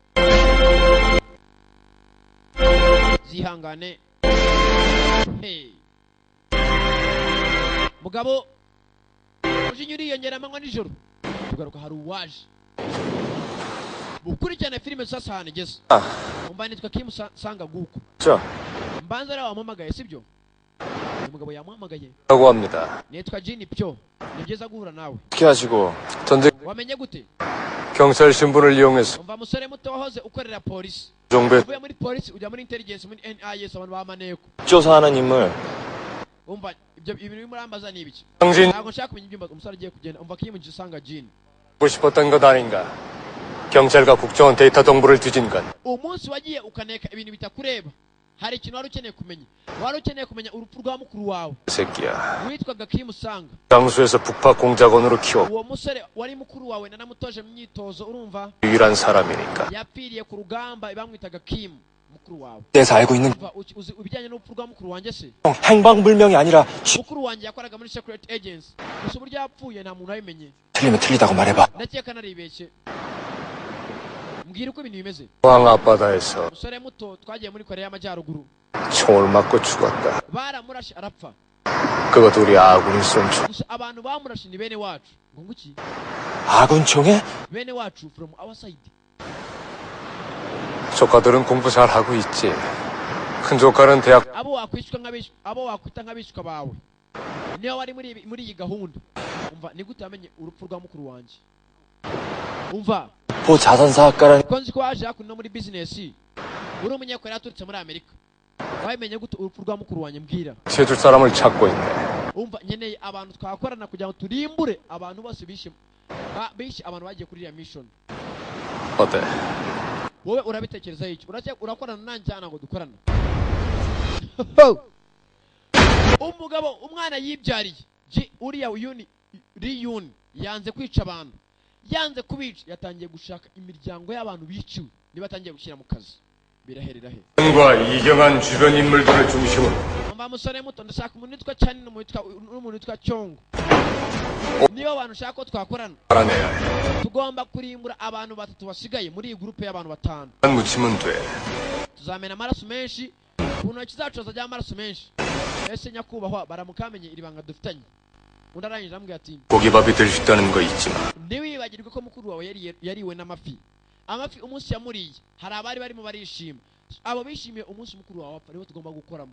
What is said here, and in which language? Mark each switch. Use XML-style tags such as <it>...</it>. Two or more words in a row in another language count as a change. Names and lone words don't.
<rw>zihangane hey mugabo ujinya uriyongera amanywa nijoro tugaruka hari uwaje mukurikirana filime sasa hano igeze umva nitwa Kim Sanga guko mbanza rero wamuhamagaye sibyo umugabo yamuhamagaye</rw> <ko>라고 합니다.</ko> <rw>nitwa Jini Pyo ni byiza guhura nawe</rw> <ko>어떻게 하시고 전직</ko> <rw>wamenye gute</rw> <ko>경찰 신분을 이용해서</ko> <rw>umva musore muto wahoze ukorera polisi</rw> <ko>정부에</ko> <rw>uvuye muri polisi ujya muri intelligence muri NIS abantu bamaneko</rw> <ko>조사하는 인물</ko> <rw>umva ibyo ibintu biri muri ambaza ni ibiki</rw> <ko>당신</ko> <rw>ntabwo nshaka kumenya ibyumba umusore agiye kugenda umva Kim Sanga Jini</rw> <ko>하고 싶었던 것 아닌가? 경찰과 국정원 데이터 동부를 뒤진 건</ko> <rw>umunsi wagiye ukaneka ibintu bitakureba hari ikintu wari ukeneye kumenya urupfu rwa mukuru wawe</rw> <ko>새끼야.</ko> <rw>witwaga Kim Sanga</rw> <ko>장수에서 북파 공작원으로 키워</ko> <rw>uwo musore wari mukuru wawe nanamutoje mu myitozo urumva</rw> <ko>유일한 사람이니까.</ko> <rw>yapfiriye ku rugamba bamwitaga Kim mukuru wawe</rw> <ko>내가 알고 있는</ko> <rw>umva uzi ibijyanye n'urupfu rwa mukuru wanjye se</rw> <ko>행방불명이 아니라</ko> <rw>mukuru wanjye yakoraga muri</rw> <en>secret agency</en> <rw>gusa uburyo yapfuye nta muntu wabimenye</rw> <ko>틀리면 틀리다고 말해봐.</ko> <rw>ndakeka naribeshye mbwira uko ibintu bimeze</rw> <ko>포항 앞바다에서</ko> <rw>umusore muto twagiye muri Korea y'Amajyaruguru</rw> <ko>총을 맞고 죽었다.</ko> <rw>baramurashe arapfa</rw> <ko>그것도 우리 아군이 쏜 총.</ko> <rw>gusa abantu bamurashe ni bene wacu ngo nguki</rw> <ko>아군 총에?</ko> <rw>bene wacu</rw> <en>from our side</en> <ko>조카들은 공부 잘하고 있지. 큰 조카는 대학</ko> <rw>abo wakwita nk'abishwa bawe niyo wari muri iyi gahunda umva ni gute wamenye urupfu rwa mukuru wanjye umva</rw> <ko>자산사학과라는</ko> <rw>ko nzi ko waje hakuno no muri business uri umunyakoreya yaturutse muri Amerika wabimenye gute urupfu rwa mukuru wanjye mbwira</rw> <ko>해줄 사람을 찾고 있네.</ko> <rw>umva nkeneye abantu twakorana kugira ngo turimbure abantu bose bishe abantu bagiye kuri iriya mission</rw> <ko>어때?</ko> <rw>wowe urabitekerezaho iki urakorana nanjye cyane ngo dukorana umugabo umwana yibyariye uriya riyuni yanze kwica abantu yanze kubica yatangiye gushaka imiryango y'abantu biciwe niba atangiye gushyira mu kazi biraherera he</rw> <ko>과 이경한 주변 인물들의 중심은</ko> <rw>mba musore muto ndashaka umuntu witwa cyane n'umuntu witwa cyongo niba abantu ushaka ko twakorana</rw> <ko>알아내야 해.</ko> <rw>tugomba kurimbura abantu batatu basigaye muri iyi gurupe y'abantu batanu</rw> <ko>안 묻히면 돼.</ko> <rw>tuzamena amaraso menshi ku ntoki zacu hazajyaho amaraso menshi ese nyakubahwa baramukamenye iri banga dufitanye undi arangije arambwira ati</rw> <ko>고기밥이 될 수 있다는 거 잊지 마.</ko> <rw>ntiwibagirwe ko mukuru wawe yariwe n'amafi amafi umunsi yamuriye hari abari barimo barishima abo bishimiye umunsi mukuru wawe apfa rero tugomba gukoramo</rw>